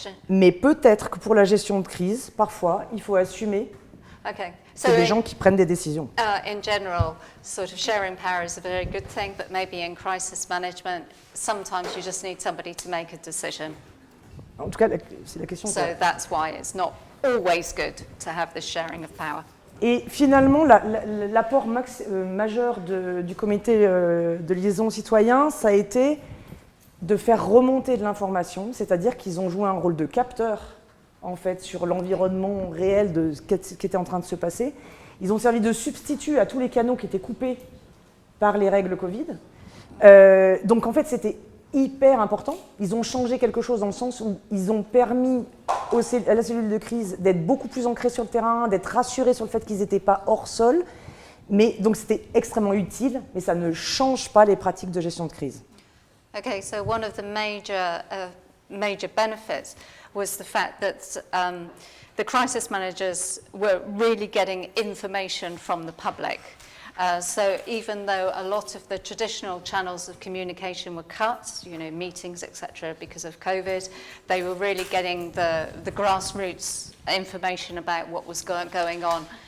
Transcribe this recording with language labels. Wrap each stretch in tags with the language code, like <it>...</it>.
<fr>Mais peut-être que pour la gestion de crise, parfois, il faut assumer</fr> <en>Okay.</en> <fr>que des gens qui prennent des décisions.</fr> <en>In general, sort of sharing power is a very good thing, but maybe in crisis management, sometimes you just need somebody to make a decision.</en> <fr>En tout cas, c'est la question.</fr> <en>So that's why it's not always good to have this sharing of power.</en> <fr>Et finalement, l'apport majeur du comité de liaison citoyen, ça a été de faire remonter de l'information, c'est-à-dire qu'ils ont joué un rôle de capteur en fait, sur l'environnement réel de ce qui était en train de se passer. Ils ont servi de substitut à tous les canaux qui étaient coupés par les règles Covid. Donc en fait, c'était hyper important. Ils ont changé quelque chose dans le sens où ils ont permis à la cellule de crise d'être beaucoup plus ancrés sur le terrain, d'être rassurés sur le fait qu'ils n'étaient pas hors sol. Mais donc c'était extrêmement utile, mais ça ne change pas les pratiques de gestion de crise.</fr> <en>Okay, so one of the major benefits was the fact that the crisis managers were really getting information from the public. So even though a lot of the traditional channels of communication were cut, meetings, etc., because of COVID, they were really getting the grassroots information about what was going on.</en>